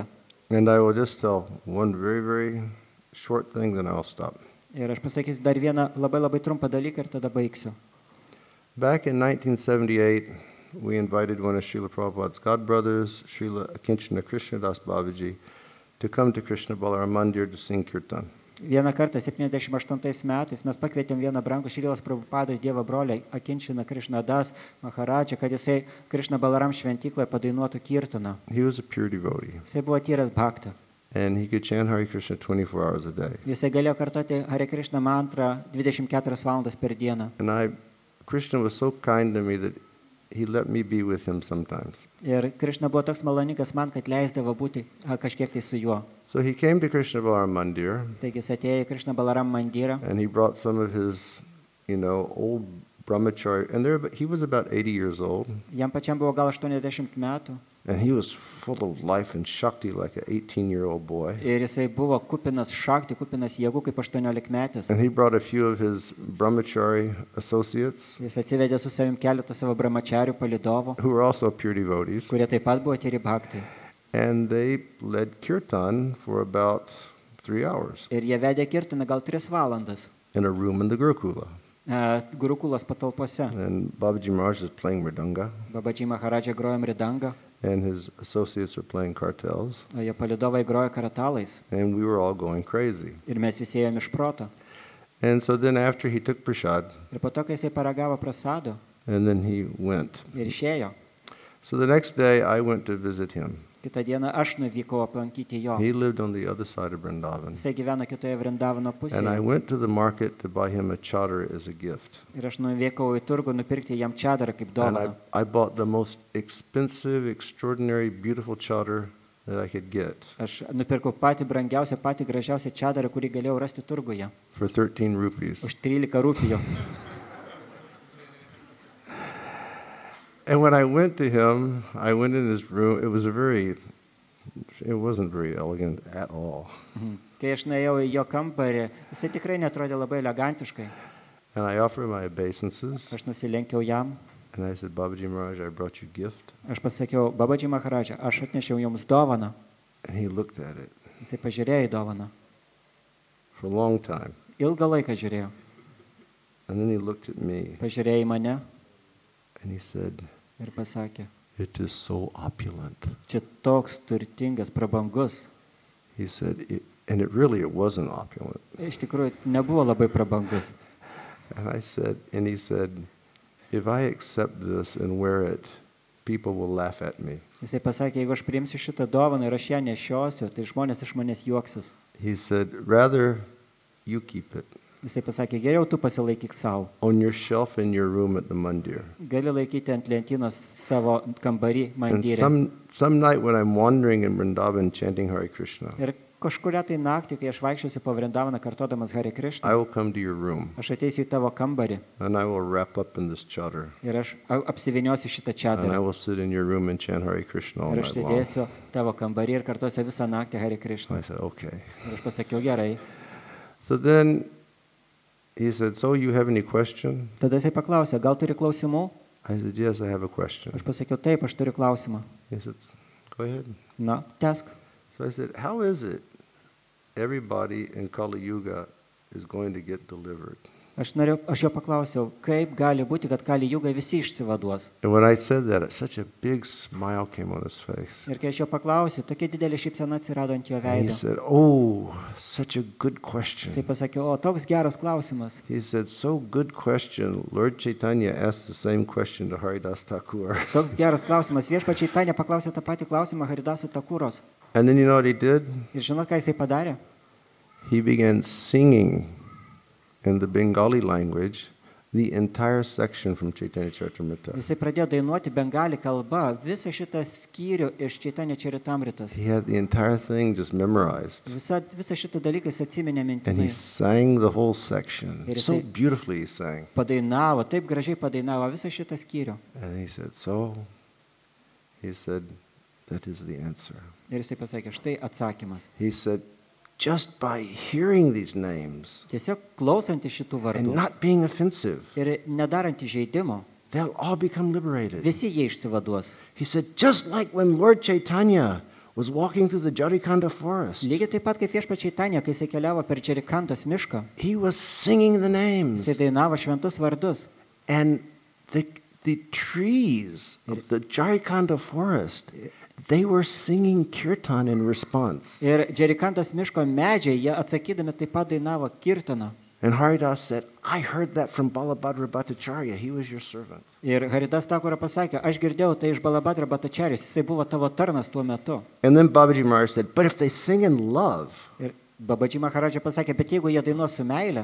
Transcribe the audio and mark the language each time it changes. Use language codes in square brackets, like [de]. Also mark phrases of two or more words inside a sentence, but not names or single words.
[en] And I will just tell one very, very short thing, then I'll stop. [lt] Ir aš pasakysiu dar vieną labai trumpą dalyką ir tada baigsiu. [en] Back in 1978, we invited one of Srila Prabhupada's godbrothers, Srila Akinchana Krishnadas Babaji, to come to Krishna Balaram Mandir to sing kirtan. [lt] Vieną kartą 78 metais mes pakvietėm vieną brangų Šrilos Prabhupados Dievo brolį Akinčiną Krishnadas Maharadžą, kad jisai Krishna Balaram šventykloje padainuotų kirtaną. [en] He was a pure devotee. [lt] Jisai buvo tyras bhakta. [en] And he could chant Hare Krishna 24 hours a day. [lt] Jisai galėjo kartoti Hare Krishna mantrą 24 valandas per dieną. [en] And Krishna was so kind to me that he let me be with him sometimes. [lt] Ir Krishna buvo toks maloningas man, kad leisdavo būti kažkiek tai su juo. [en] So he came to Krishna Balaram Mandir. [lt] Taigi jis atėjo į Krishna Balaram mandirą. [en] And he brought some of his, old brahmachari. And he was about 80 years old. [lt] Jam pačiam buvo gal 80 metų. [en] And he was full of life and shakti like an 18-year-old boy. [lt] Ir jisai buvo kupinas šakti, kupinas jėgų kaip 18-metis. [en] And he brought a few of his brahmachari associates. [lt] Jis atsivedė su savim keletą savo brahmacharių palydovų, [en] Who were also pure devotees. [lt] kurie taip pat buvo tyri bhaktai. [en] And they led kirtan for about 3 hours [lt] Ir jie vedė kirtaną gal 3 valandas [en] in a room in the Gurukula. [lt] Gurukulos patalpose. [en] And Babaji Maharaj is playing mridanga, [lt] Babaji Maharadža grojo mridangą, [en] and his associates are playing kartels, [lt] o jo palydovai grojo karatalais. [en] and we were all going crazy. [lt] Ir mes visi ėjom iš proto. [en] And so then after he took prasad, [lt] Ir po to, kai jisai paragavo prasado [en] and then he went. [lt] ir išėjo, [en] So the next day I went to visit him. [lt] kitą dieną aš nuvykau aplankyti jo. [en] He lived on the other side of Vrindavan. [lt] Jisai gyveno kitoje Vrindavano [en] And I [lt] pusėje. [en] went to the market to buy him a chadar as a gift. [lt] Ir aš nuvykau į turgų nupirkti jam čadarą kaip [en] And [lt] dovaną. [en] I bought the most expensive, extraordinary, beautiful chadar that I could get [lt] Aš nupirkau patį brangiausią, patį gražiausią čadarą, kurį galėjau rasti turguje. [en] for 13 rupees. [lt] Už 13 rupijų. [en] And when I went to him, I went in his room. It wasn't very elegant at all. [lt] Kai aš nuėjau į jo kambarį, jisai tikrai netrodė labai elegantiškai. [en] And I offered him my obeisances. [lt] Aš nusilenkiau jam. [en] And I said, Babaji Maharaj, I brought you a gift. [lt] Aš pasakiau, Babaji Maharadža, aš atnešiau jums dovaną. [en] And he looked at it [lt] Jisai pažiūrėjo į dovaną. [en] for a long time. [lt] Ilgą laiką žiūrėjo. [en] And then he looked at me [lt] Pažiūrėjo į mane [en] and he said, [lt] ir pasakė, [en] it is so opulent. [lt] čia toks turtingas, prabangus. [en] He said, and it wasn't opulent. [lt] Iš tikrųjų, nebuvo labai prabangus. [en] And he said, if I accept this and wear it, people will laugh at me. [lt] Jisai pasakė, jeigu aš priimsiu šitą dovaną ir aš ją nešiosiu, tai žmonės iš manęs juoksis. [en] He said, rather you keep it [lt] Jisai pasakė, geriau tu pasilaikyk savo. [en] on your shelf in your room at the mandir. [lt] Gali laikyti ant lentynos savo kambarį [en] And [lt] mandyrę. [en] some night when I'm wandering in Vrindavan chanting Hare Krishna, [lt] Ir kažkuria tai naktį, kai aš vaikščiosiu po Vrindavaną kartodamas Hare [en] I [lt] Krishna, [en] will come to your room [lt] aš ateisiu į tavo kambarį [en] and I will wrap up in this chadar [lt] ir aš apsiviniosiu šitą [en] and I [lt] čadarą. [en] will sit in your room and chant Hare Krishna all [lt] Ir aš [en] night long. [lt] sėdėsiu tavo kambarį ir kartuosiu visą naktį Hare Krishna. [en] I said, okay. [lt] Ir aš pasakiau, gerai. [en] So then he said, so you have any question? [lt] Tada jisai paklausė, gal turi klausimų? [en] I said, yes, I have a question. [lt] Aš pasakiau, taip, aš turiu klausimą. [en] He said, go ahead. [lt] Na, tęsk. [en] So I said, how is it everybody in Kali Yuga is going to get delivered? [lt] Aš jo paklausiau, kaip gali būti, kad Kali Yuga visi išsivaduos. [en] And when I said that, such a big smile came on his face. [lt] Ir kai aš jo paklausiau, tokia didelė šypsena atsirado ant jo [en] And he [lt] veido. [en] said, oh, such a good [lt] Jisai [en] question. [lt] pasakė, o toks geras klausimas. [en] He said, so good question. Lord Chaitanya asked the same question to Haridas Thakur. [lt] Toks geras klausimas. Viešpačiai Tanya paklausė tą patį klausimą Haridasų Takuros. [en] And then you know what he did? [lt] Ir žinot, ką jisai padarė? [en] He began singing in the Bengali language the entire section from Chaitanya Charitamrita. [lt] Jisai pradėjo dainuoti bengali kalba visą šitą skyrių iš Chaitanya Charitamritos. [en] He had the entire thing just memorized. [lt] Visą šitą dalyką jis atsiminė [en] And he [lt] mintinai. [en] sang the whole section. [lt] Ir [en] So [lt] jisai- [en] beautifully he sang. [lt] Padainavo, taip gražiai padainavo visą šitą skyrių. [en] And he said, that is the answer. [lt] Ir jisai pasakė, štai atsakymas. [en] He said, just by hearing these names [lt] Tiesiog klausantį šitų [en] and [lt] vardų [en] not being offensive, [lt] ir nedarant įžeidimo, [en] they'll all become liberated. [lt] visi jie išsivaduos. [en] He said, just like when Lord Chaitanya was walking through the Jarikanda forest, [lt] Lygiai taip pat kaip viešpačiai Tanya, kai jisai keliavo per Džerikantos mišką, [en] he was singing the names. [lt] jisai dainavo šventus vardus. [en] And the trees of the Jarikanda forest, they were singing kirtan in response. [lt] Ir Džerikantos miško medžiai, jie atsakydami taip pat dainavo kirtaną. [en] And Haridas said, I heard that from Balabhadra Bhattacharya. He was your servant. [lt] Ir Haridas Thakura pasakė, aš girdėjau tai iš Balabhadra Bhattacharjos, jisai buvo tavo tarnas tuo metu. [en] And then Babaji Maharaj said, but if they sing in love, [lt] Ir Babaji Maharadža pasakė, bet jeigu jie dainuos su meile,